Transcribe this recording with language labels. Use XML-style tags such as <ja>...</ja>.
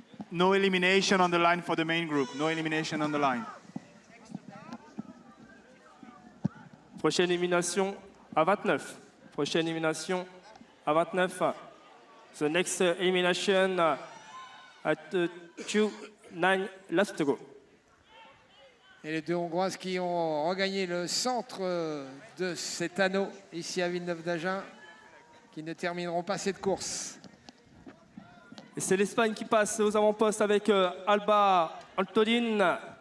<en>No elimination on the line for the main group. No elimination on the line.</en> <fr>Prochaine élimination à 29. Prochaine élimination à 29.</fr> <en>The next elimination at 2-9 laps to go.</en> <fr>Et les deux Hongroises qui ont regagné le centre de cet anneau ici à Villeneuve-d'Agen, qui ne termineront pas cette course. Et c'est l'Espagne qui passe aux avant-postes avec Alba Antonin.</fr>